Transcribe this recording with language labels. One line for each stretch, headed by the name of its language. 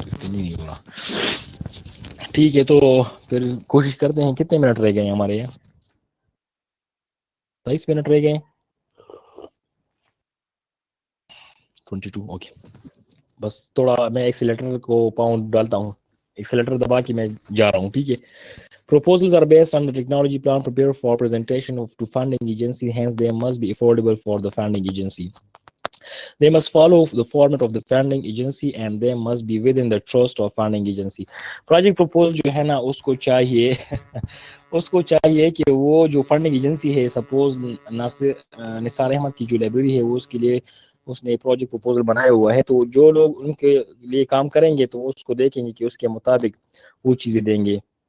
Urdu: نہیں ہو رہا. ٹھیک ہے، تو پھر کوشش کرتے ہیں. کتنے منٹ رہ گئے ہیں ہمارے یہاں؟ 22 منٹ رہ گئے. 22. اوکے، بس تھوڑا میں ایکسیلیٹر کو پاؤنڈ ڈالتا ہوں، ایکسیلیٹر دبا کے میں جا رہا ہوں. ٹھیک ہے.
English: Proposals are based on the technology plan prepared for presentation to funding agency. Hence, they must be affordable for the funding agency. They must follow the format of the funding agency and they must be within the trust of funding agency.
Urdu: Project proposal جو ہے نا اس کو چاہیے اس کو چاہیے کہ وہ جو فنڈنگ ایجنسی ہے، سپوز نثار احمد کی جو لائبریری ہے، وہ اس کے لیے اس نے پروجیکٹ پروپوزل بنایا ہوا ہے، تو جو لوگ ان کے لیے کام کریں گے تو اس کو دیکھیں گے کہ اس کے مطابق وہ چیزیں دیں گے.